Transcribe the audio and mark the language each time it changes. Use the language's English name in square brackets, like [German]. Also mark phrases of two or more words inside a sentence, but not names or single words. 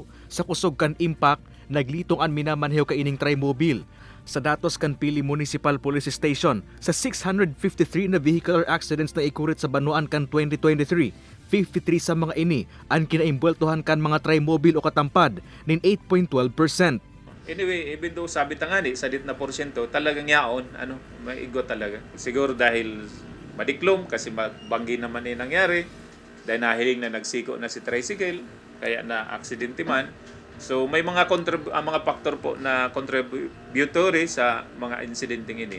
[Bikol] Sa kusog kan impact, naglitong an minamanhew ka ining tri-mobile. Sa datos kan Pili Municipal Police Station, sa 653 na [English] vehicular accidents [Bikol] na ikurit sa Banwaan kan 2023, 53 sa mga ini ang kinaimbweltuhan kan mga tri-mobile o katampad nin 8.12%. [English] Anyway, even though [Bikol] sabi tangani sa 10% talagang yaon, maigo talaga. Siguro dahil madiklom kasi banggi naman nangyari, dahil nahiling na nagsiko na si tricycle, kaya na aksidente man. So may mga mga factor po na contributory sa mga insidenteng ini.